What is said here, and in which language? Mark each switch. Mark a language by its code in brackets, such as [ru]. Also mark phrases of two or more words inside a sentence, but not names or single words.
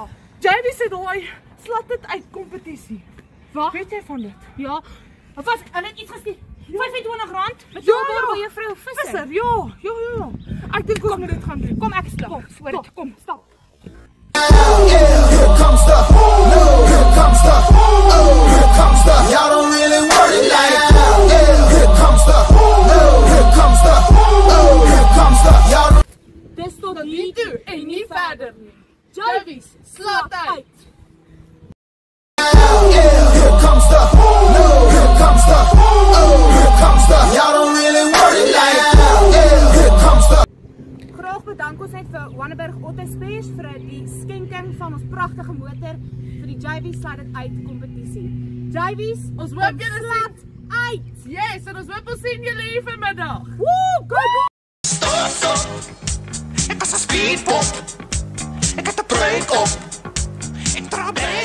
[af] JV sê daai slat dit uit kompetisie. Wat? Weet jy van dit? Ja. Of was hulle het iets gestuur? R25 Ja, by juffrou Visser. Ja. Ek dink ons moet dit gaan doen. Kom ek stap. Kom, stap. [en] Here comes the, y'all don't really want it like that. Here comes the, y'all. [af] Dis tot Tot hier hier toe en nie verder nie. Javies, Slaat uit. [en] Here comes the, y'all don't really want it like that. Here comes the. [af] Graag bedank ons net vir Wanneberg Auto Spares vir die skenking van ons pragtige motor vir die JV Slide It Uit kompetisie. JV's, Ons hoop julle slaat uit. Yes, en ons hoop ons sien julle hier vanmiddag. [en] Woe, go! [nl] Ik was een speedbop. Ik had de break op. Ik trap